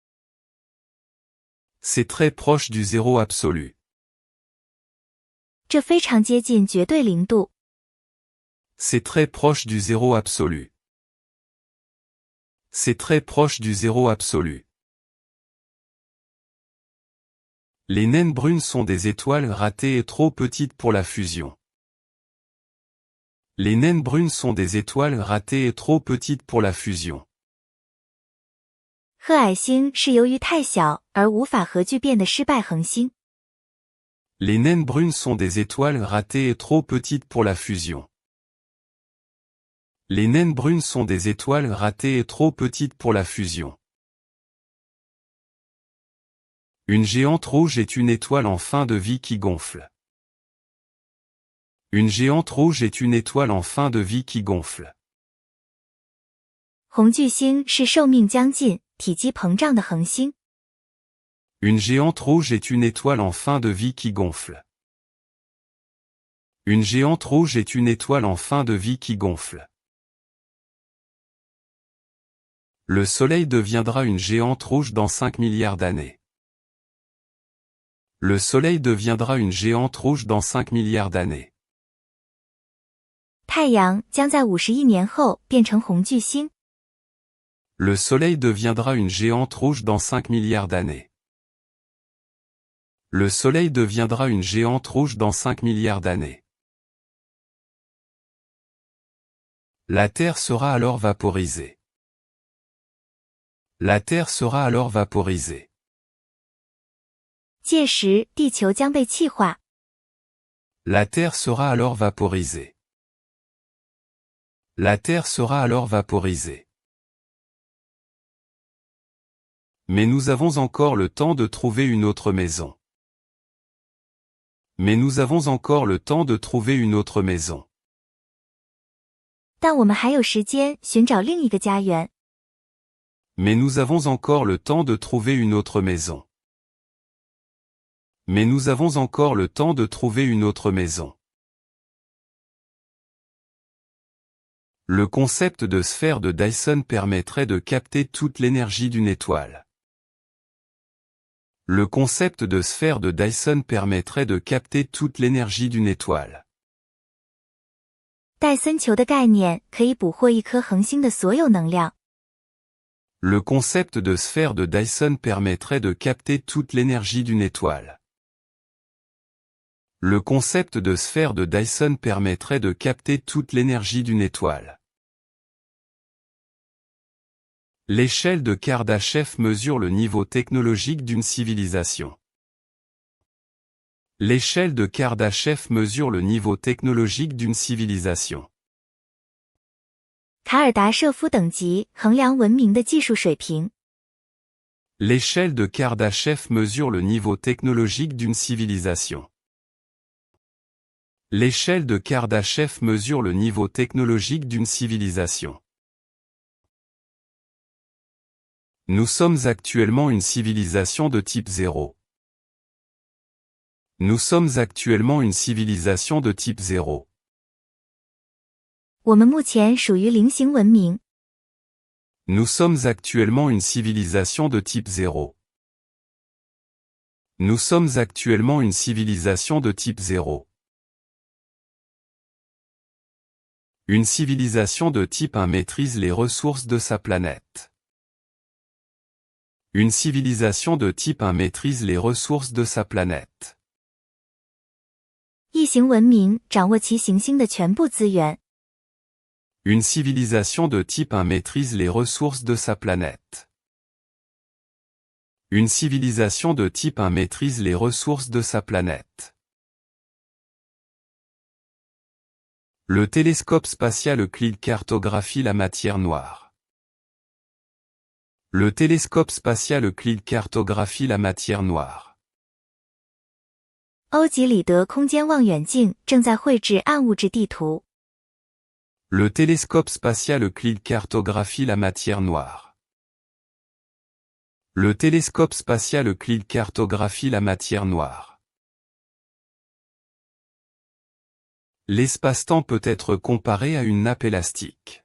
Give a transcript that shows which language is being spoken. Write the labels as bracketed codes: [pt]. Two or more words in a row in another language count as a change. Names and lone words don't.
[fr] C'est très proche du zéro absolu. [zh] 这非常接近绝对零度。 [fr] C'est très proche du zéro absolu. C'est très proche du zéro absolu. Les naines brunes sont des étoiles ratées et trop petites pour la fusion. Les naines brunes sont des étoiles ratées et trop petites pour la fusion. [zh] 褐矮星是由于太小而无法核聚变的失败恒星。 [fr] Les naines brunes sont des étoiles ratées et trop petites pour la fusion. Les naines brunes sont des étoiles ratées et trop petites pour la fusion. Une géante rouge est une étoile en fin de vie qui gonfle. Une géante rouge est une étoile en fin de vie qui gonfle. [zh] 红巨星是寿命将近、体积膨胀的恒星。 [fr] Une géante rouge est une étoile en fin de vie qui gonfle. Une géante rouge est une étoile en fin de vie qui gonfle. Le Soleil deviendra une géante rouge dans 5 milliards d'années. Le Soleil deviendra une géante rouge dans 5 milliards d'années. [zh] 太阳将在50亿年后变成红巨星。 [fr] Le Soleil deviendra une géante rouge dans 5 milliards d'années. Le Soleil deviendra une géante rouge dans 5 milliards d'années. La Terre sera alors vaporisée. La Terre sera alors vaporisée. [zh] 届时，地球将被气化。 [fr] La Terre sera alors vaporisée. La Terre sera alors vaporisée. Mais nous avons encore le temps de trouver une autre maison. Mais nous avons encore le temps de trouver une autre maison. [zh] 但我们还有时间寻找另一个家园。 [fr] Mais nous avons encore le temps de trouver une autre maison. Mais nous avons encore le temps de trouver une autre maison. Le concept de sphère de Dyson permettrait de capter toute l'énergie d'une étoile. Le concept de sphère de Dyson permettrait de capter toute l'énergie d'une étoile. [zh] 戴森球的概念可以捕获一颗恒星的所有能量。 [fr] Le concept de sphère de Dyson permettrait de capter toute l'énergie d'une étoile. Le concept de sphère de Dyson permettrait de capter toute l'énergie d'une étoile. L'échelle de Kardashev mesure le niveau technologique d'une civilisation. L'échelle de Kardashev mesure le niveau technologique d'une civilisation. [zh] 卡尔达舍夫等级衡量文明的技术水平。 [fr] L'échelle de Kardashev mesure le niveau technologique d'une civilisation. L'échelle de Kardashev mesure le niveau technologique d'une civilisation. Nous sommes actuellement une civilisation de type 0. Nous sommes actuellement une civilisation de type 0. [zh] 我们目前属于零型文明。 [fr] Nous sommes actuellement une civilisation de type 0. Nous sommes actuellement une civilisation de type 0. Une civilisation de type 1 maîtrise les ressources de sa planète. Une civilisation de type 1 maîtrise les ressources de sa planète. [zh] 异形文明掌握其行星的全部资源。 [fr] Une civilisation de type 1 maîtrise les ressources de sa planète. Une civilisation de type 1 maîtrise les ressources de sa planète. Le télescope spatial Euclide cartographie la matière noire. Le télescope spatial Euclide cartographie la matière noire. [zh] 欧几里得空间望远镜正在绘制暗物质地图。 [fr] Le télescope spatial Euclide cartographie la matière noire. Le télescope spatial Euclide cartographie la matière noire. L'espace-temps peut être comparé à une nappe élastique.